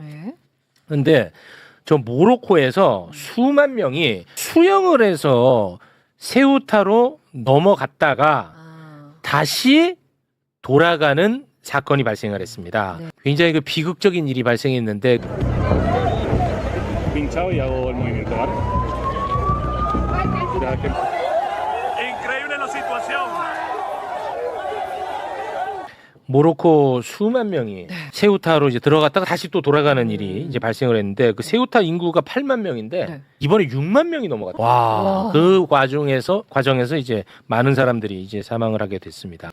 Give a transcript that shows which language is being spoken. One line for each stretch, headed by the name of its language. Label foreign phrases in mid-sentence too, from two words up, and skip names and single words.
Korean: 네. 근데 저 모로코에서 수만 명이 수영을 해서 세우타로 넘어갔다가 다시 돌아가는 사건이 발생을 했습니다. 네. 굉장히 그 비극적인 일이 발생했는데
Spanish: pinchado y hago el movimiento, ¿vale? Increíble la situación.
Korean: 모로코 수만 명이 세우타로 이제 들어갔다가 다시 또 돌아가는 일이 이제 발생을 했는데 그 세우타 인구가 8만 명인데 네. 이번에 6만 명이 넘어갔다. 와. 그 과정에서 이제 많은 사람들이 이제 사망을 하게 됐습니다.